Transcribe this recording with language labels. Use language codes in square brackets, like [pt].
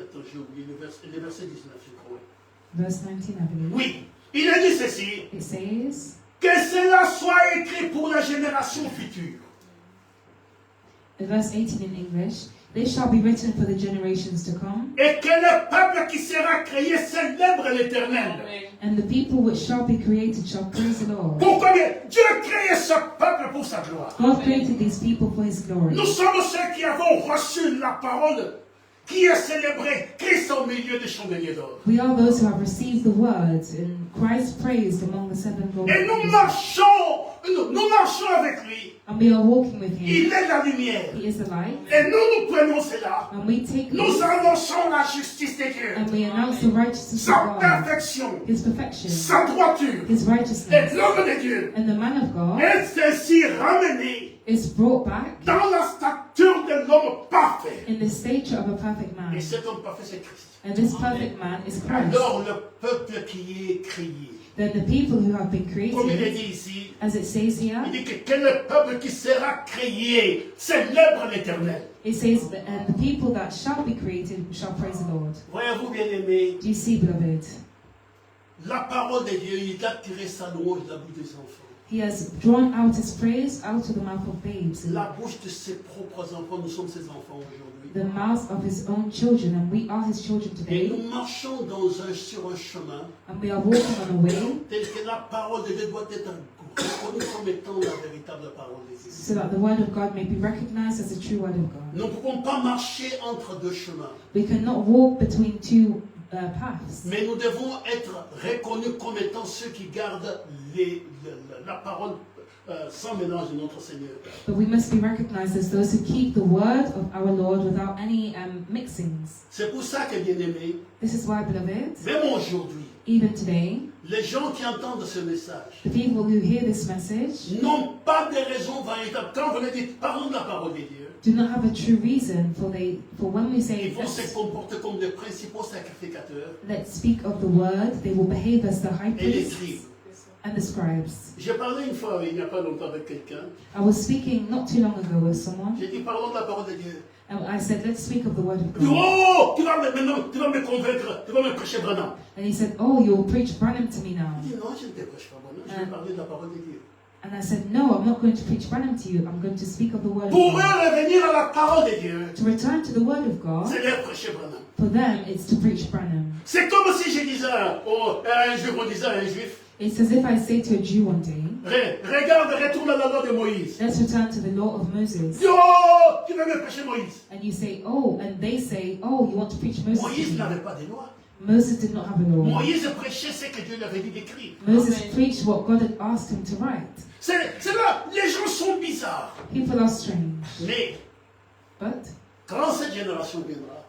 [fr] Attends, j'ai oublié le verset 19, je crois. [en] verse 19, I believe. [fr] Oui, il a dit ceci. [en] It says, [fr] Que cela soit écrit pour la génération future. [en] verse 18 in English, this shall be written for the generations to come, [fr] Et que le peuple qui sera créé célèbre l'Éternel. [en] and the people which shall be created shall praise the Lord. [fr] Pourquoi bien? Dieu a créé ce peuple pour sa gloire. [en] God created these people for His glory. [fr] Nous sommes ceux qui avons reçu la parole qui est célébrée, Christ au milieu des chandeliers d'or. [en] We are those who have received the word, and Christ praised among the seven golden [fr] Et nous [en] candlesticks. [fr] marchons avec lui. [en] And we are walking with Him. [fr] Il est la lumière. [en] He is the light. [fr] Et nous prenons cela. [en] And we take [fr] Nous [en] this, [fr] annonçons la justice de Dieu, [en] and we announce the righteousness [fr] sa [en] of God, [fr] perfection, [en] His perfection, [fr] sa droiture. [en] His [fr] Et [en] righteousness. [fr] l'homme de Dieu [en] And the man of God [fr] est ainsi ramené [en] is brought back [fr] dans la stature de l'homme parfait. [en] in the stature of a perfect [fr] Et [en] man. [fr] cet homme parfait, c'est Christ. [en] And this perfect man is Christ. [fr] Alors le peuple qui est créé, [en] Then the people who have been [fr] comme il est [en] created, [fr] dit ici, [en] as it says here, [fr] il dit que le peuple qui sera créé célèbre l'Éternel. [en] it says, that, and the people that shall be created shall praise the Lord. [fr] Voyez-vous, bien-aimés, [en] Do you see, beloved? [fr] la parole de Dieu, il a tiré sa louange de la bouche des enfants. [en] He has drawn out His praise out of the mouth of babes, [fr] La bouche de ses propres enfants, nous sommes ses enfants aujourd'hui. [en] the mouth of His own children, and we are His children [fr] Et [en] today. [fr] nous marchons sur un chemin [en] And we are walking on a way [fr] tel que la parole de Dieu doit être reconnue comme étant la véritable parole de Dieu. [en] so that the word of God may be recognized as the true word of God. [fr] Nous ne pouvons pas marcher entre deux chemins, [en] We cannot walk between two paths, [fr] mais nous devons être reconnus comme étant ceux qui gardent la parole sans mélange de notre Seigneur. [en] but we must be recognized as those who keep the word of our Lord without any mixings. [fr] C'est pour ça que, bien-aimés, [en] This is why, beloved, [fr] même aujourd'hui, [en] even today, [fr] les gens qui entendent ce message [en] the people who hear this message [fr] n'ont pas de raison véritable. Quand vous leur dites, parlons de la parole de Dieu, [en] do not have a true reason for when we say [fr] ils vont se [en] let's, [fr] comporter comme des principaux sacrificateurs [en] let's speak of the word, they will behave as the high [fr] et les [en] priests [fr] scribes. [en] and the scribes. [fr] J'ai parlé une fois, il n'y a pas longtemps, avec quelqu'un. [en] I was speaking not too long ago with someone, [fr] J'ai dit, parlons de la parole de Dieu. [en] and I said, let's speak of the word of [fr] Il dit, [en] God. [fr] oh, tu vas me convaincre, tu vas me prêcher Branham. [en] And he said, oh, you'll preach Branham to me now. [fr] Il dit, non, je ne te prêche pas Branham, je vais parler de la parole de Dieu. [en] And I said, no, I'm not going to preach Branham to you. I'm going to speak of the word of [fr] Pour eux, [en] God. [fr] revenir à la parole de Dieu, [en] To return to the word of God, [fr] c'est leur prêcher Branham. [en] for them, it's to preach Branham. [fr] C'est comme si je disais à un juif, on disait à un juif, [en] It's as if I say to a Jew one day, [fr] regarde, retourne à la loi de Moïse. [en] let's return to the law of Moses. [fr] Dis, oh, tu veux me prêcher Moïse. [en] And you say, oh, and they say, oh, you want to preach Moses to [fr] Moïse [en] me. [fr] n'avait pas de loi. [en] Moses did not have a law. [fr] Moïse prêchait ce que Dieu lui avait dit d'écrire. [en] Moses preached what God had asked him to write. [fr] C'est là, les gens sont bizarres. [en] People are strange. [fr] Mais [en] But [fr] quand cette génération viendra,